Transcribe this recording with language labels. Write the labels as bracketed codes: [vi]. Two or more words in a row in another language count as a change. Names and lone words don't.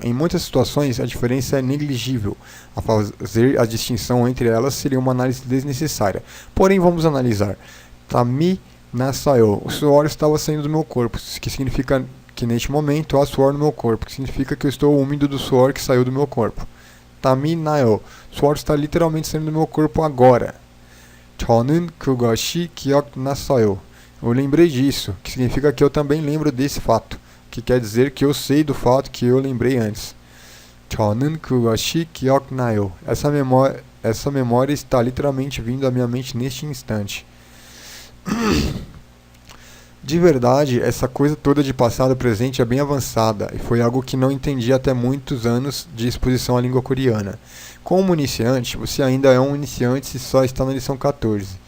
[pt] Em muitas situações, a diferença é negligível. A fazer a distinção entre elas seria uma análise desnecessária. Porém, vamos analisar. [ko] 땀이 났어요. [pt] O suor estava saindo do meu corpo, que significa que neste momento há suor no meu corpo, que significa que eu estou úmido do suor que saiu do meu corpo. [ko] 땀이 나요. [pt] O suor está literalmente saindo do meu corpo agora. [ko] 저는 그것이 기억났어요. [pt] Eu lembrei disso, que significa que eu também lembro desse fato, que quer dizer que eu sei do fato que eu lembrei antes. [ko] 저는 그것이 기억나요. [pt] Essa memória está literalmente vindo à minha mente neste instante. De verdade, essa coisa toda de passado e presente é bem avançada, e foi algo que não entendi até muitos anos de exposição à língua coreana. Como iniciante, você ainda é um iniciante e só está na lição 14.